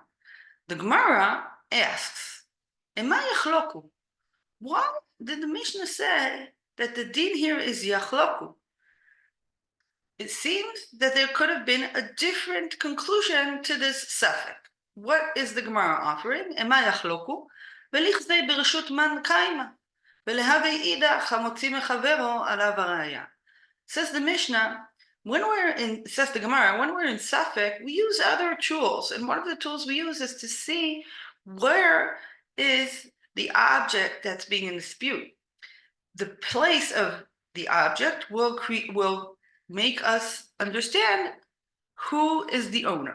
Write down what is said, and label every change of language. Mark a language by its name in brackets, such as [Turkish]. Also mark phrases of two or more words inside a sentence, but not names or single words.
[English] The Gemara asks, [Hebrew] אימא יחלוקו? [English] Why did the Mishnah say that the din here is yachloku? It seems that there could have been a different conclusion to this suffix. What is the Gemara offering? [Hebrew] אימא יחלוקו? [Aramaic] וליחזי ברשות מאן קיימא. וליהוי הדא [Hebrew] המוציא מחבירו עליו הראיה. [English] Says the Mishnah, says the Gemara, when we're in suffix, we use other tools. And one of the tools we use is to see where is the object that's being in dispute. The place of the object will make us understand who is the owner.